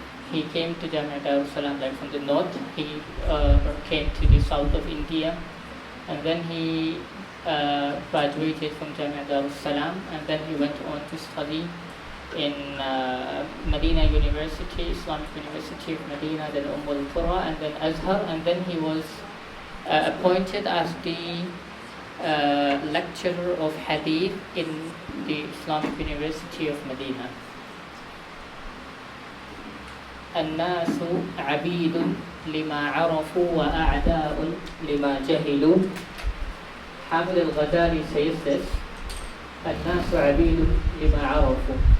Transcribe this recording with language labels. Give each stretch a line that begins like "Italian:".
English: He came to Abdus Salam from the north. He came to the south of India, and then he graduated from Abdus Salam, and then he went on to study in Medina University, Islamic University of Medina, then al-Qura, and then Azhar, and then he was appointed as the lecturer of Hadith in the Islamic University of Medina.
Arabic: الناس عبيد لما عرفوا وأعداء لما جهلوا.
English: Hamid al-Ghazali says this:
Arabic: الناس عبيد لما عرفوا.